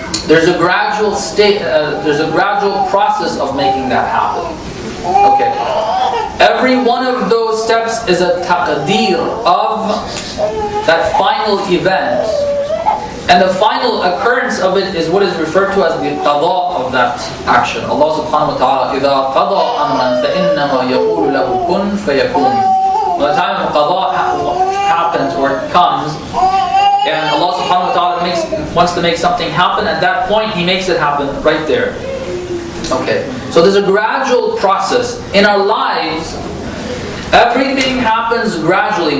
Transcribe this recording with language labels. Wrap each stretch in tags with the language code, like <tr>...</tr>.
<en>There's a gradual process of making that happen. Okay, every one of those steps is a taqdeer of that final event. And the final occurrence of it is what is referred to as the qada of that action.</en> <ar>Allah subhanahu wa ta'ala, إِذَا قَضَى أَمْرًا فَإِنَّمَا يَقُولُ لَهُ كُنْ فَيَكُونُ.</ar> <en>When the time of qada happens or comes, and Allah subhanahu wa ta'ala wants to make something happen, at that point He makes it happen right there. Okay, so there's a gradual process. In our lives, everything happens gradually.</en>